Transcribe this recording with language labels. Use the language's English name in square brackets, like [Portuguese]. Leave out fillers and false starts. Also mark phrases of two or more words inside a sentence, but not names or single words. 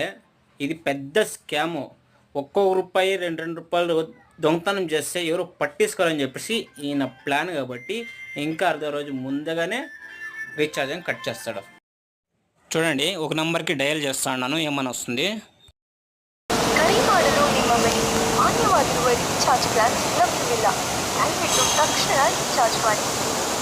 [Telugu] ఇది పెద్ద స్కాము. ఒక్కొక్క రూపాయి 2 రూపాయలు దొంగతనం చేస్తే ఎవరు పట్టించుకోవాలని చెప్పేసి ఈయన ప్లాన్ కాబట్టి ఇంకా అర్ధ రోజు ముందుగానే రీఛార్జ్ అని కట్ చేస్తాడు. చూడండి, ఒక నెంబర్కి డయల్ చేస్తా ఉన్నాను, ఏమని వస్తుంది. [Kannada] ಮಾನ್ಯವಾಗಿರುವ ರೀಚಾರ್ಜ್ ಪ್ಲಾನ್ ಲಭ್ಯವಿಲ್ಲ. ದಯವಿಟ್ಟು ತಕ್ಷಣ ರೀಚಾರ್ಜ್ ಮಾಡಿ.